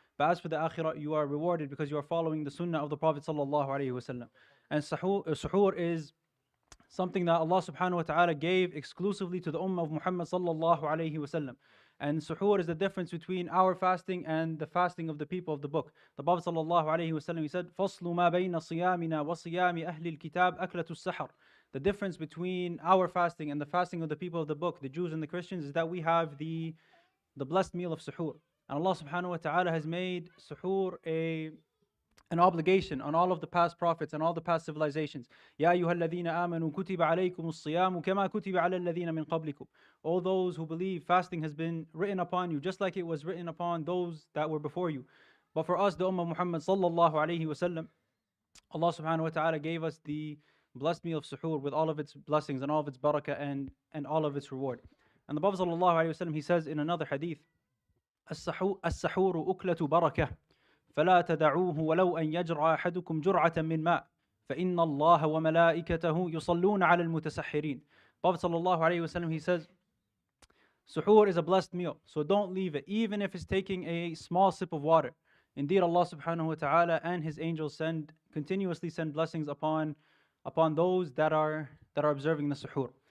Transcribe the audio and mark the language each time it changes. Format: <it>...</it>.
<en>But as for the akhirah, you are rewarded because you are following the sunnah of the Prophet sallallahu alaihi wasallam. And suhoor is something that Allah subhanahu wa ta'ala gave exclusively to the ummah of Muhammad sallallahu alaihi wasallam. And suhoor is the difference between our fasting and the fasting of the people of the book. The Prophet sallallahu alaihi wasallam, he said,</en> <ar>فَصْلُ مَا بَيْنَ صِيَامِنَا وَصِيَامِ أَهْلِ الْكِتَابِ أَكْلَةُ السَّحَرِ.</ar> <en>The difference between our fasting and the fasting of the people of the book, the Jews and the Christians, is that we have the blessed meal of suhoor. And Allah subhanahu wa ta'ala has made suhoor an obligation on all of the past prophets and all the past civilizations.</en> <ar>يَا أَيُّهَا الَّذِينَ آمَنُوا كُتِبَ عَلَيْكُمُ الصِّيَامُ كَمَا كُتِبَ عَلَى الَّذِينَ مِنْ قَبْلِكُمْ.</ar> <en>All those who believe, fasting has been written upon you, just like it was written upon those that were before you. But for us, the Ummah Muhammad sallallahu alayhi wa sallam, Allah subhanahu wa ta'ala gave us the blessed meal of suhoor with all of its blessings and all of its barakah and all of its reward. And the Prophet sallallahu alayhi wa sallam, he says in another hadith,</en> <ar>السحور أكلة بركة فلا تدعوه ولو أن يجرع أحدكم جرعة من ماء فإن الله وملائكته يصلون على المتسحرين.</ar> <en>Prophet sallallahu alayhi wa sallam, he says, suhoor is a blessed meal, so don't leave it, even if it's taking a small sip of water. Indeed, Allah subhanahu wa ta'ala and His angels continuously send blessings upon those that are observing the suhoor.</en>